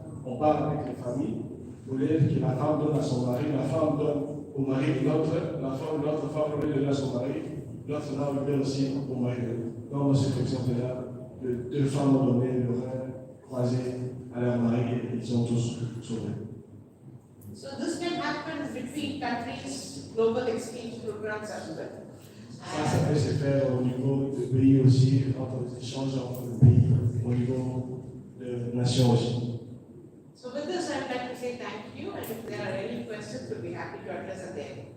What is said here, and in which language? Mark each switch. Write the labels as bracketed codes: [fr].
[fr] On parle avec les familles, vous voulez que la femme donne à son mari, la femme donne au mari l'autre femme veut donner à son mari, l'autre femme veut aussi au mari. Dans cet exemple-là, deux femmes ont donné le rein croisé à leur mari et ils sont tous sauvés. [en] So this can happen between countries, global exchange programs as well. [fr] Ça peut se faire au niveau du pays aussi, entre les échanges entre les pays, au niveau de nations aussi. [en] So with this, I would like to say thank you, and if there are any questions, we'll be happy to address at the end.